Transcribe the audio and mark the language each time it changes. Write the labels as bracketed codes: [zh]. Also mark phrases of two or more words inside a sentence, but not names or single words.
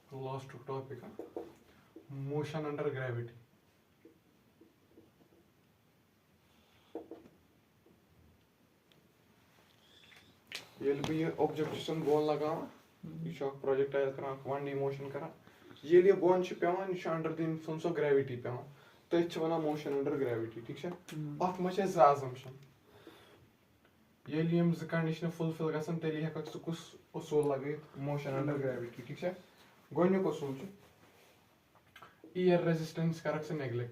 [en] last topic motion under gravity. [ks] ییٚلہِ بہٕ یہِ اوبجیکٹن بۄن لگاوان یہِ چھُ اکھ پروجیکٹایل کران [en] 1D motion [ks] کران ییٚلہِ یہِ بۄن چھُ پیوان یہِ چھُ [en] under the influence of gravity [ks] پیوان تٔتھۍ چھِ وَنان [en] motion under gravity. [ks] ٹھیٖک چھا اَتھ منٛز چھِ اَسہِ 2 assumption. ییٚلہِ یِم 2 کنڈِشنہٕ فُلفِل گژھن تیٚلہِ ہٮ۪ککھ ژٕ کُس اصوٗل لگٲوِتھ [en] motion under gravity. [ks] ٹھیٖک چھا گۄڈٕنیُک اصوٗل چھُ [en] air resistance [ks] کرکھ ژٕ نیگلیکٹ.